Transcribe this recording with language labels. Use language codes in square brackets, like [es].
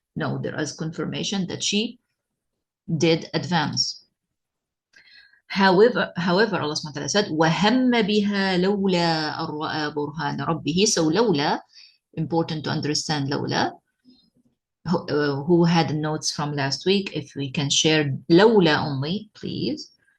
[en] No, there is confirmation that she did advance. However, Allah subhanahu wa ta'ala said, [ar] وَهَمَّ بِهَا لَوْلَا أَن رَأَى بُرْهَانَ رَبِّهِ. [en] So, لَوْلَا, important to understand لَوْلَا. Who had notes from last week, if we can share لولا only, please.